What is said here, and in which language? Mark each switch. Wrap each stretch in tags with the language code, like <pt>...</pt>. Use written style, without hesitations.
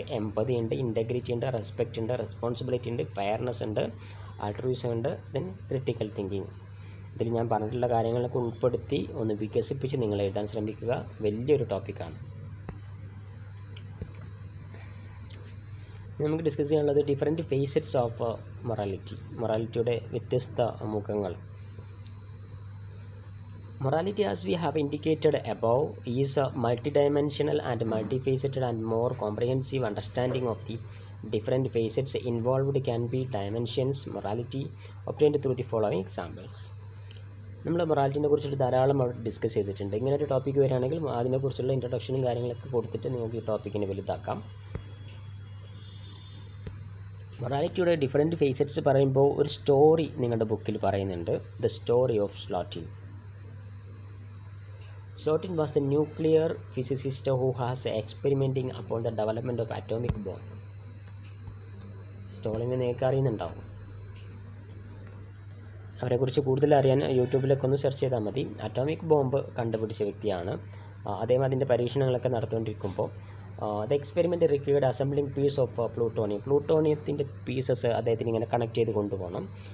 <ml>Empathy ഉണ്ട്, integrity ഉണ്ട്, respect ഉണ്ട്, റെസ്പോൺസിബിലിറ്റി ഉണ്ട്, ഫെയർനെസ് ഉണ്ട്, ആൾട്രൂയിസം ഉണ്ട്, ദെൻ ക്രിട്ടിക്കൽ തിങ്കിങ്. ഇതിൽ ഞാൻ പറഞ്ഞിട്ടുള്ള കാര്യങ്ങളൊക്കെ ഉൾപ്പെടുത്തി ഒന്ന് വികസിപ്പിച്ച് നിങ്ങൾ എഴുതാൻ ശ്രമിക്കുക. വലിയൊരു ടോപ്പിക്കാണ്. നമുക്ക് ഡിസ്കസ് ചെയ്യാനുള്ളത് ഡിഫറെൻറ്റ് ഫേസറ്റ്സ് ഓഫ് മൊറാലിറ്റി. മൊറാലിറ്റിയുടെ വ്യത്യസ്ത മുഖങ്ങൾ.</ml> <en>Morality, as we have indicated above, is a multidimensional and multifaceted and more comprehensive understanding of the different facets involved can be dimensions morality obtained through the following examples.</en> <ml>നമ്മൾ മൊറാലിറ്റിനെ കുറിച്ചിട്ട് ധാരാളം discuss ചെയ്തിട്ടുണ്ട്. ഇങ്ങനെ ഒരു topic വരികയാണെങ്കിൽ അതിനെക്കുറിച്ചുള്ള ഇൻട്രൊഡക്ഷനും കാര്യങ്ങളൊക്കെ കൊടുത്തിട്ട് നിങ്ങൾക്ക് ഈ ടോപ്പിക്കിനെ വലുതാക്കാം. മൊറാലിറ്റിയുടെ ഡിഫറെൻറ്റ് ഫേസറ്റ്സ് പറയുമ്പോൾ ഒരു സ്റ്റോറി നിങ്ങളുടെ ബുക്കിൽ പറയുന്നുണ്ട്.</ml> <en>The story of Slotin. Slotin was a nuclear physicist who was experimenting upon the development of atomic bomb.</en> <ml>സ്റ്റോളിനെ നിങ്ങൾക്ക് അറിയുന്നുണ്ടാവും. അവരെക്കുറിച്ച് കൂടുതൽ അറിയാൻ യൂട്യൂബിലൊക്കെ ഒന്ന് സെർച്ച് ചെയ്താൽ മതി. അറ്റോമിക് ബോംബ് കണ്ടുപിടിച്ച വ്യക്തിയാണ്. അദ്ദേഹം അതിൻ്റെ പരീക്ഷണങ്ങളൊക്കെ നടത്തുകൊണ്ടിരിക്കുമ്പോൾ</ml> <en>The experiment required assembling piece of plutonium.</en> <ml>പ്ലൂട്ടോണിയത്തിൻ്റെ pieces അദ്ദേഹത്തിന് ഇങ്ങനെ കണക്ട് ചെയ്ത് കൊണ്ടുപോകണം.</ml>